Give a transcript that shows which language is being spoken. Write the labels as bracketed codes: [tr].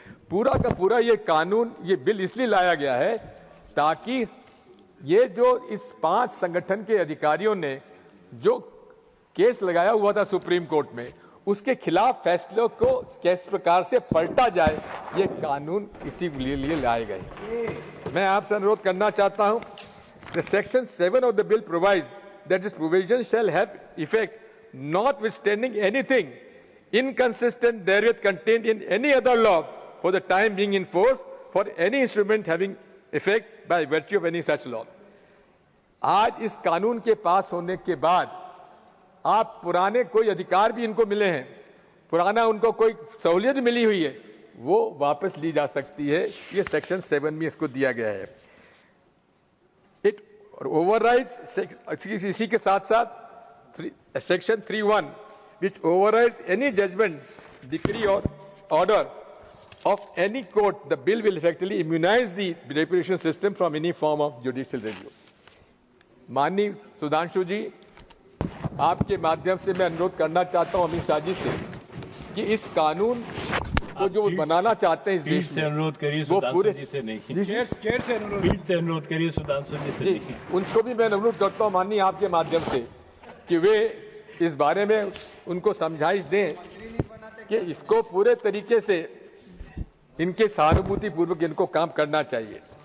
[hi] पूरा का पूरा ये कानून, ये बिल इसलिए लाया गया है ताकि ये जो इस 5 संगठन के अधिकारियों ने जो केस लगाया हुआ था सुप्रीम कोर्ट में, उसके खिलाफ फैसलों को किस प्रकार से पलटा जाए, ये कानून इसी लिए लाए गए। मैं आपसे अनुरोध करना चाहता हूं, [en] Section 7 of the bill provides that this provision shall have effect notwithstanding anything inconsistent therewith contained in any other law for the time being in force for any instrument having effect by virtue of any such law। [hi] आज इस कानून के पास होने के बाद आप पुराने कोई अधिकार भी इनको मिले हैं, पुराना उनको कोई सहूलियत मिली हुई है, वो वापस ली जा सकती है। ये सेक्शन 7 में इसको दिया गया है। [en] it overrides, [hi] इसी के साथ साथ section 3(1) [en] which overrides any judgment, decree or order of any court, the bill will effectively immunize the reparation system from any form of judicial review। [hi] माननीय सुधांशु जी, आपके माध्यम से मैं अनुरोध करना चाहता हूं अमित शाह जी से कि इस कानून को जो बनाना चाहते हैं इस देश में, अनुरोध करिए वो पूरे से नहीं, चेयर से अनुरोध करिए सुधांशु जी से। उनको भी मैं अनुरोध करता हूं माननीय आपके माध्यम से कि वे इस बारे में उनको समझाइश दें कि इसको पूरे तरीके से इनके सहानुभूति पूर्वक इनको काम करना चाहिए।